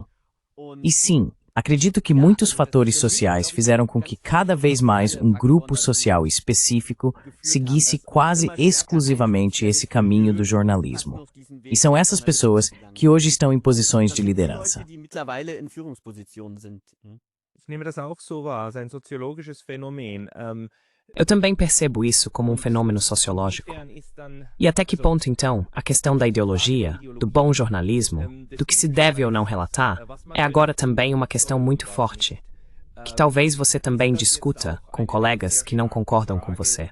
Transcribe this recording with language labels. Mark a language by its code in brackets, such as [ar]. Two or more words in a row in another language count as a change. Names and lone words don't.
[pt] E sim, acredito que muitos fatores sociais fizeram com que cada vez mais um grupo social específico seguisse quase exclusivamente esse caminho do jornalismo. E são essas pessoas que hoje estão em posições de liderança. [de] Ich nehme das auch so wahr, ein soziologisches Phänomen. [pt] Eu também percebo isso como um fenômeno sociológico. E até que ponto, então, a questão da ideologia, do bom jornalismo, do que se deve ou não relatar, é agora também uma questão muito forte, que talvez você também discuta com colegas que não concordam com você.